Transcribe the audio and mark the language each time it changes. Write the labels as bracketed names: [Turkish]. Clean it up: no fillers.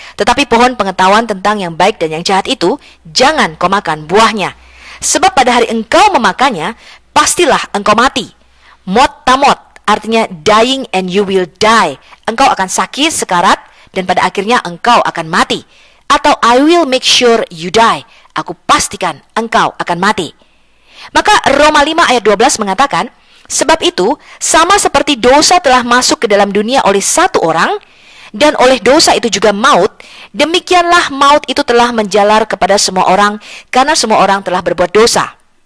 [Indonesian] Tetapi pohon pengetahuan tentang yang baik dan yang jahat itu, jangan kau makan buahnya. Sebab pada hari engkau memakannya, pastilah engkau mati. [Hebrew] Mot tamot, [Indonesian] artinya [English] dying and you will die. [Indonesian] Engkau akan sakit, sekarat, dan pada akhirnya engkau akan mati. Atau [English] I will make sure you die. [Indonesian] Aku pastikan engkau akan mati. Maka Roma 5 ayat 12 mengatakan, sebab itu sama seperti dosa telah masuk ke dalam dunia oleh satu orang, dan oleh dosa itu juga maut, demikianlah maut itu telah menjalar kepada semua orang, karena semua orang telah berbuat dosa.